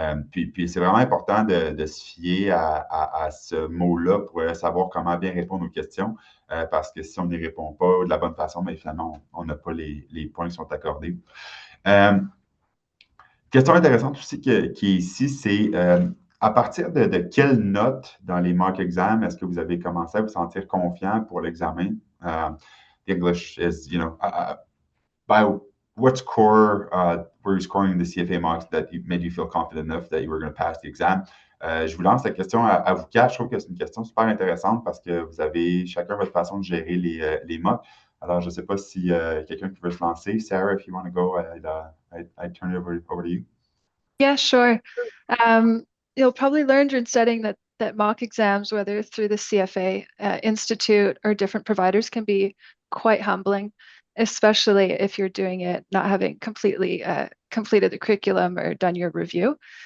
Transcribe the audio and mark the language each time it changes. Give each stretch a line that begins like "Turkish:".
French: Puis c'est vraiment important de se fier à ce mot-là pour savoir comment bien répondre aux questions, parce que si on n'y répond pas de la bonne façon, bien, finalement, on n'a pas les points qui sont accordés. Question intéressante aussi qui est ici, c'est à partir de quelle note dans les mock exams est-ce que vous avez commencé à vous sentir confiant pour l'examen?
English: The English is, by what score were you scoring the CFA mocks that made you feel confident enough that you were going to pass the exam?
French: Je vous lance la question à vous quatre. Je trouve que c'est une question super intéressante parce que vous avez chacun votre façon de gérer les mocks. Alors, je ne sais pas si quelqu'un qui veut se lancer.
English: Sarah, if you want to go, I'd turn it over to you. Yeah, sure. You'll probably learn during studying that mock exams, whether through the CFA Institute or different providers, can be quite humbling, especially if you're doing it not having completely completed the curriculum or done your review.